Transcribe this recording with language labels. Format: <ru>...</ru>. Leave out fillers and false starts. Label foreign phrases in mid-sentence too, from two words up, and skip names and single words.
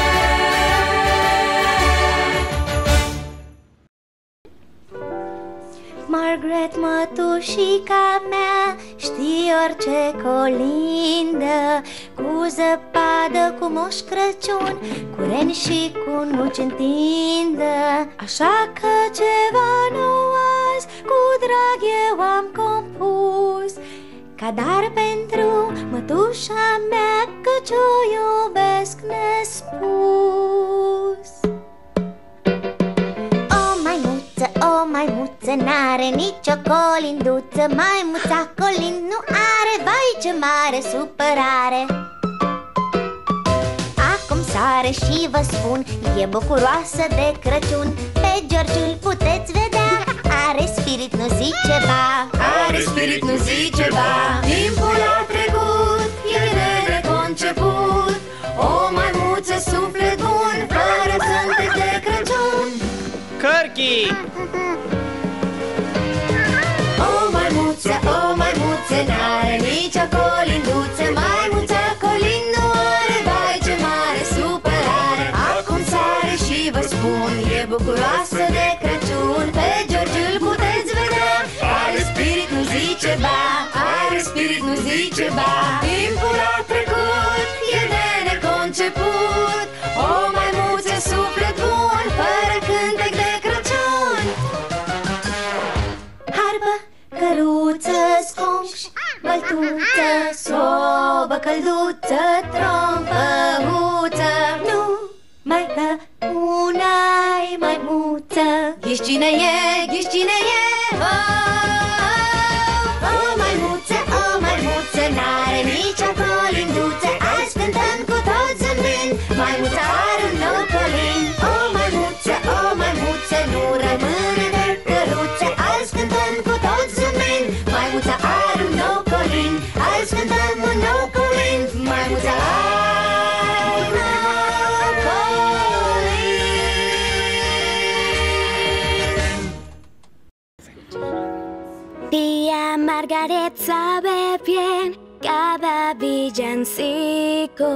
<ro>Margaret, mătușica mea, știi orice colindă, cu zăpadă, cu Moș Crăciun, cu reni și cu nuci în tindă. Așa că ceva nou azi, cu drag eu am compus, ca dar pentru mătușa mea, căci o iubesc nespus. O maimuță n-are nicio colinduță, maimuța colind nu are, vai ce mare supărare. Acum sare și vă spun, e bucuroasă de Crăciun, pe George îl puteți vedea, are spirit, nu zice ba, are spirit, nu zice ba. Timpul a trecut, e neconceput, o maimuță suflet bun, fără zâmbet de Crăciun. Cărchi! O maimuță n-are nicio colinduță, maimuța colind nu are, vai ce mare supărare. Acum sare și vă spun, e bucuroasă de Crăciun, pe George îl puteți vedea, are spirit, nu zice ba, are spirit, nu zice ba. Timpul a trecut, e de neconceput, o maimuță suflet bun, fără cântec de Crăciun. Harpă, căruță, sconș, băltuță, sobă călduță, trompă, huță. Nu mai că una-i maimuță, ghiși cine e, ghiși cine e. O maimuță n-are nicio colinduță, azi cântăm cu toți zâmbind, maimuța are un nou colind. O maimuță nu rămâne de căruță, azi cântăm cu toți zâmbind, maimuța are un nou colind. Azi cântăm un nou colind, maimuța are un nou colind.</ro> <es>Tía Margaret sabe bien cada villancico.</es>